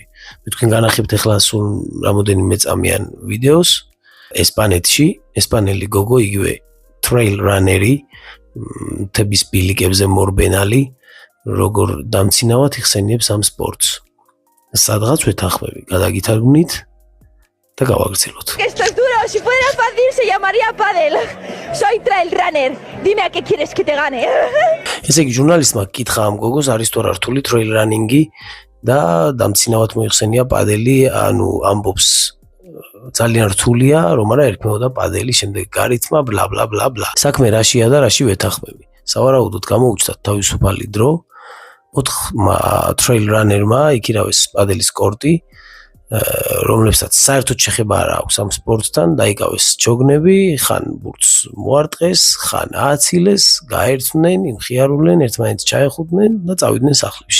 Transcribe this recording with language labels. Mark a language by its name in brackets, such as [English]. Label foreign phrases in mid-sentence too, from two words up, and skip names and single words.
[Georgian] მე თქვენ განახებთ ახლა სულ რამოდენიმე წამიან ვიდეოს ესპანეთში, ესპანელი გოგო იგივე [English] trail runner- [Georgian] ი, თების ბილიკებზე მორბენალი, როგორ დამცინავად იხსენიებს ამ სპორტს. სადღაც ვეთანხმები, გადაგითარგმნით და გავაგრძელოთ. [Spanish] Esto es duro, si fuera fácil se llamaría pádel. Soy [English] trail runner. [Spanish] Dime a qué quieres que te gane. [Georgian] ესე იგი ჟურნალისტმა კითხა ამ გოგოს არის თუ არა რთული [English] trail running- [Georgian] ი და დამცინავად მოიხსენია პადელი, ანუ ამბობს ძალიან რთულია, რომ არა ერქმეოდა პადელი, შემდეგ გარითმა ბლა ბლა ბლა ბლა. საქმე რაშია და რაში ვეთანხმები. სავარაუდოდ გამოუჩნდათ თავისუფალი დრო 4 [English] trail runner- [Georgian] მა იქირავეს პადელის კორტი, რომლებსაც საერთოდ შეხება არ აქვს ამ სპორტთან, დაიკავეს ჯოგნები, ხან ბურთს მოარტყეს, ხან ააცილეს, გაერთმნენ, იმხიარულენ, ერთმანეთს ჩაეხუდნენ და წავიდნენ სახლებში.